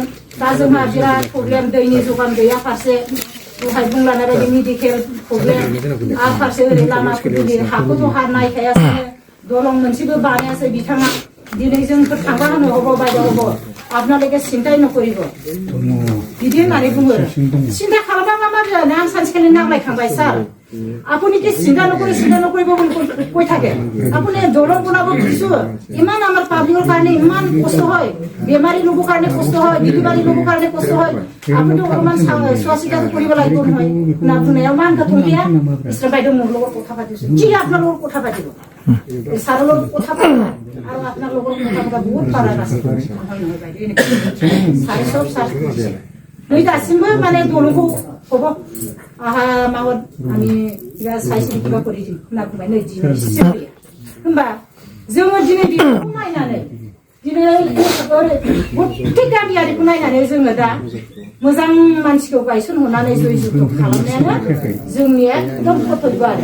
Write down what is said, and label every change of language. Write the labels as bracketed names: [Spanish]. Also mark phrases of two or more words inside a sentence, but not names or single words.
[Bodo] दा जोंहा बिराद प्रब्लेम, दैनि जगान गैया फारसे, दहाय बुंलांनाय बायदि [English] medical problem, [Bodo] आरो फारसे ओरै लामाफोरनि हाखौथ' हा नायखायासै, दलं मोनसेबो बानायासै बिथाङा। दिनै जोंफोर थांबा होनो हब बायद' हब [Assamese] আপোনালোকে চিন্তা নকৰিব [Bodo] बिदि होननानै बुङो। चिन्ता खालामा मा जानो, आं सानसेखालि नांलायखांबाय, सार [Assamese] আপুনি কি চিন্তা নকৰিব বুলি কৈ থাকে। আপুনি দলং বনাব দিছো, ইমান আমাৰ পাব্লিকৰ কাৰণে ইমান কষ্ট হয়, বেমাৰী লোকৰ কাৰণে কষ্ট হয়, বিধবাৰী লোকৰ কাৰণে কষ্ট হয়, আপুনি অকমান চোৱা চিতা কৰিব লাগিব নহয়। না বুনাयाव মান কাটুকিয়া ইছৰা বাইদেউ মোৰ লগত কথা পাতিছো, কি আপোনাৰ লগত কথা পাতিব, ছাৰৰ লগত কথা পাতিব আৰু আপোনাৰ লগত কথা পতা বহুত পাৰা আছে নহয় নহয় বাইদেউ এনেকৈ চাই চব চাই [Bodo] नै दासिमबो माने दलंखौ हब आहा मावत आंनि साइसनि किबा करि दिम होनना बुंबाय। नै दिनै फैया होमबा जोङो दिनै बेखौ नायनानै दिनै गथै गामियारिखौ नायनानै जोङो दा मोजां मानसिखौ गायसनहरनानै जय जुगुत खालामनायानो जोंनि एकदम कर्तब्य आरो।